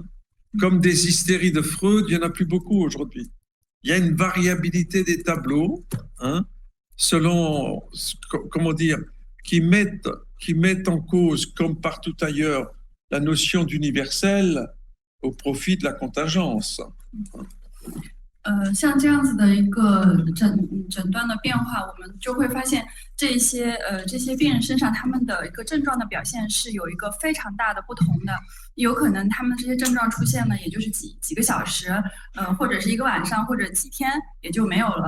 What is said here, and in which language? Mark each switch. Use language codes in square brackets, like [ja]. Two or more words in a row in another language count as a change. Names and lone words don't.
[fr] Comme des hystéries de Freud, il n'y en a plus beaucoup aujourd'hui. Il y a une variabilité des tableaux, hein, selon, comment dire, qui mettent en cause, comme partout ailleurs, la notion d'universel au profit de la contingence. [zh] 像这样子的一个诊断的变化，我们就会发现这些病人身上他们的一个症状的表现是有一个非常大的不同的。有可能他们这些症状出现呢，也就是几个小时，或者是一个晚上，或者几天也就没有了。